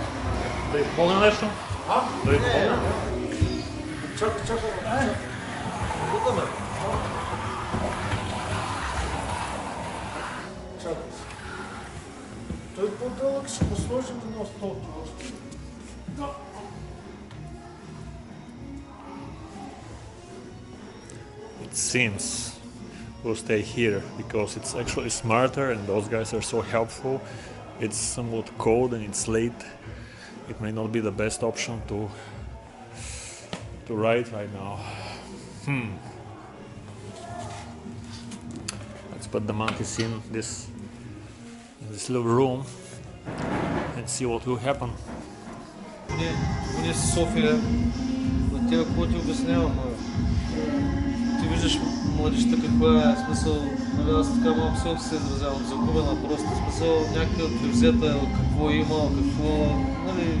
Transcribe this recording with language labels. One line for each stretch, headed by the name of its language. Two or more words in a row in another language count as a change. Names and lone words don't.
Bulgarian: Да изпълня нещо? Да изпълня? Чакай. Бутаме. Чакай се. Той по-дълъг ще го сложим на столото.
English: It seems we'll stay here because it's actually smarter and those guys are so helpful. It's somewhat cold and it's late. It may not be the best option to ride right now. Let's put the mantis in this little room and see what will happen.
Bulgarian: Ние си София, на тебе какво ти обяснявам, ти виждаш младежта каква е, смисъл, нали аз така малко се изразявам, загубена просто, смисъл някаква превзета, какво има, какво, нали...